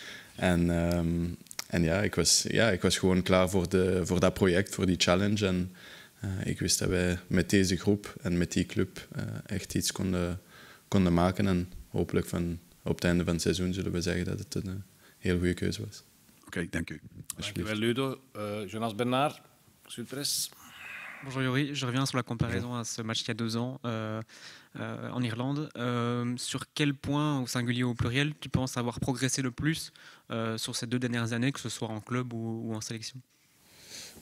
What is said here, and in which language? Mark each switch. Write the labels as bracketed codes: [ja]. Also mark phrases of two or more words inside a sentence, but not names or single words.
[nl] En ik was gewoon klaar voor dat project, voor die challenge. En ik wist dat wij met deze groep en met die club echt iets konden maken. En hopelijk op het einde van het seizoen zullen we zeggen dat het een heel goede keuze was. Oké, dank u. Dankjewel Ludo. Jonas Bernard, Sud Presse. [fr] Bonjour Youri, je reviens sur la comparaison à ce match il y a 2 ans en Irlande. Sur quel point, au singulier ou au pluriel, tu penses avoir progressé le plus sur ces 2 dernières années, que ce soit en club ou en sélection?